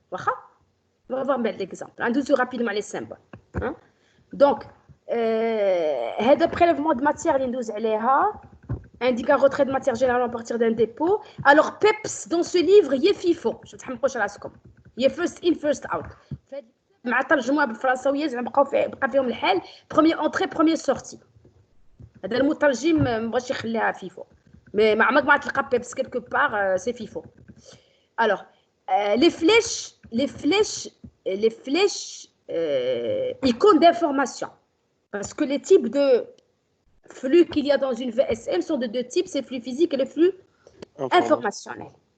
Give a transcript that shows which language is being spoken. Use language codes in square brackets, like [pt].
[fr] On va voir l'exemple. On va rapidement les symboles. Donc, [ar] هذا [fr] prélèvement de matière [ar] اللي ندوز عليها [fr] indique un retrait de matière générale à partir d'un dépôt. Alors, PEPS, dans ce livre, il y a FIFO. Je ne sais pas si il y a [en] first in, first out. [ar] مع ترجموها بالفرنساوية زعما بقى فيهم الحال [fr] premier entrée premier sortie. [ar] هذا المترجم ما بغاش يخليها فيفو. [fr] Mais [ar] مع عمرك ما تلقى [fr] PEPS quelque part, c'est FIFO. Alors, les flèches icônes d'information. Parce que les types de flux qu'il y a dans une VSM sont de deux types, c'est le flux physique et le flux informationnel.